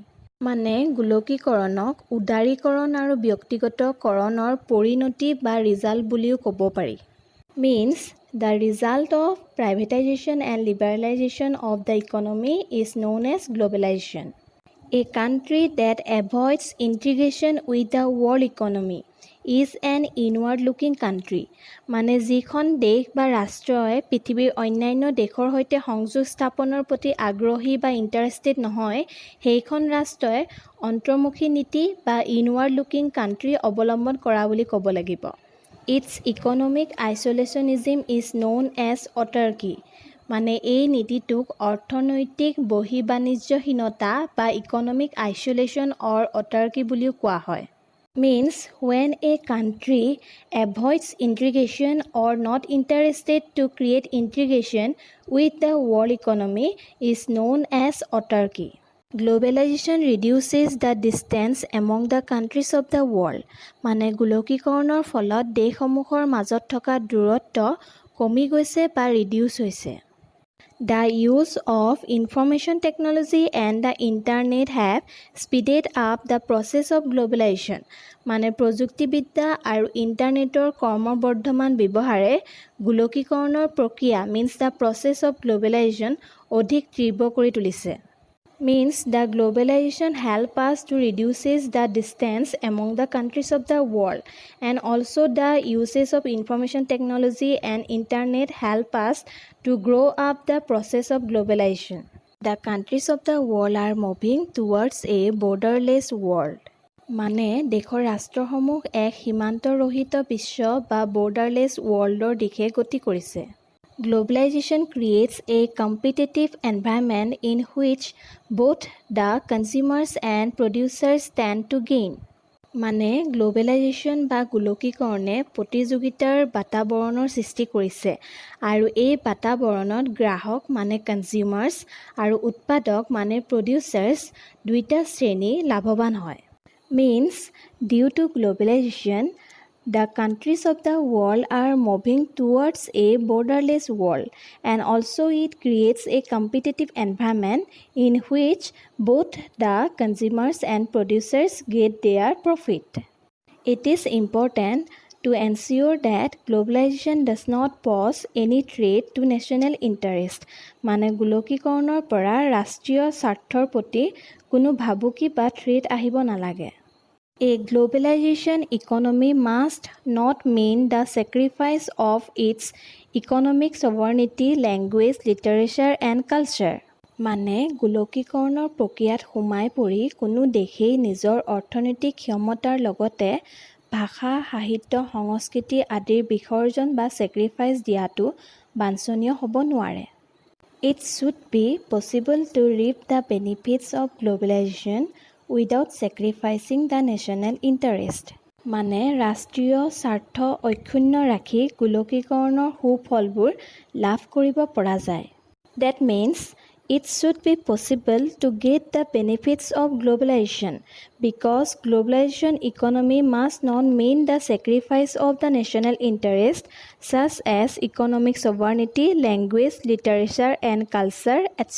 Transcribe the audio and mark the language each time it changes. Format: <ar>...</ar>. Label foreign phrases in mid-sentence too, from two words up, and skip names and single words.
<as>মানে গোলকীকৰণক উদাৰীকৰণ আৰু ব্যক্তিগতকৰণৰ পৰিণতি বা ৰিজাল্ট বুলিও ক'ব পাৰি।</as> <en>Means the result of privatization and liberalization of the economy is known as globalization. A country that avoids integration with the world economy is an inward-looking country.</en> <as>মানে যিখন দেশ বা ৰাষ্ট্ৰই পৃথিৱীৰ অন্যান্য দেশৰ সৈতে সংযোগ স্থাপনৰ প্ৰতি আগ্ৰহী বা ইণ্টাৰেষ্টেড নহয়, সেইখন ৰাষ্ট্ৰই অন্তৰ্মুখী নীতি বা</as> <en>inward-looking country</en> <as>অৱলম্বন কৰা বুলি ক'ব লাগিব।</as> <en>Its economic isolationism is known as autarky.</en> <as>মানে এই নীতিটোক অৰ্থনৈতিক বহিঃবাণিজ্যহীনতা বা</as> <en>economic isolation or autarky</en> <as>বুলিও কোৱা হয়।</as> <en>Means when a country avoids integration or not interested to create integration with the world economy is known as autarky. Globalization reduces the distance among the countries of the world.</en> <as>মানে গোলকীকৰণৰ ফলত দেশসমূহৰ মাজত থকা দূৰত্ব কমি গৈছে বা ৰিডিউচ হৈছে।</as> <en>The use of information technology and the internet have speeded up the process of globalization.</en> <as>মানে প্ৰযুক্তিবিদ্যা আৰু ইণ্টাৰনেটৰ ক্ৰমবৰ্ধমান ব্যৱহাৰে গোলকীকৰণৰ প্ৰক্ৰিয়া</as> <en>means the process of globalization</en> <as>অধিক তীব্ৰ কৰি তুলিছে।</as> <en>Means the globalization help us to reduces the distance among the countries of the world, and also the uses of information technology and internet help us to grow up the process of globalization. The countries of the world are moving towards a borderless world.</en> <as>মানে দেশৰ ৰাষ্ট্ৰসমূহ এক সীমান্তৰহিত বিশ্ব বা</as> <en>borderless world</en> <as>ৰ দিশে গতি কৰিছে।</as> <en>Globalization creates a competitive environment in which both the consumers and producers stand to gain.</en> <as>মানে গ্লোবেলাইজেশ্যন বা গোলকীকৰণে প্ৰতিযোগিতাৰ বাতাবৰণৰ সৃষ্টি কৰিছে আৰু এই বাতাবৰণত গ্ৰাহক মানে কনজিউমাৰ্ছ আৰু উৎপাদক মানে প্ৰডিউচাৰ্ছ দুইটা শ্ৰেণী লাভৱান হয়।</as> <en>Means due to globalization, The countries of the world are moving towards a borderless world, and also it creates a competitive environment in which both the consumers and producers get their profit. It is important to ensure that globalization does not pose any threat to national interest.</en> <as>মানে গোলকীকৰণৰ পৰা ৰাষ্ট্ৰীয় স্বাৰ্থৰ প্ৰতি কোনো ভাবুকি বা থ্ৰেট আহিব নালাগে।</as> <en>A globalization economy must not mean the sacrifice of its economic sovereignty, language, literature and culture.</en> <as>মানে গোলকীকৰণৰ প্ৰক্ৰিয়াত সোমাই পৰি কোনো দেশেই নিজৰ অৰ্থনৈতিক ক্ষমতাৰ লগতে ভাষা, সাহিত্য, সংস্কৃতি আদিৰ বিসৰ্জন বা চেক্ৰিফাইচ দিয়াটো বাঞ্ছনীয় হ'ব নোৱাৰে।</as> <en>It should be possible to reap the benefits of globalization without sacrificing the national interest.</en> <as>মানে ৰাষ্ট্ৰীয় স্বাৰ্থ অক্ষুণ্ণ ৰাখি গোলকীকৰণৰ সুফলবোৰ লাভ কৰিব পৰা যায়।</as> <en>That means it should be possible to get the benefits of globalization because globalization economy must not mean the sacrifice of the national interest such as economic sovereignty, language, literature and culture, etc.</en>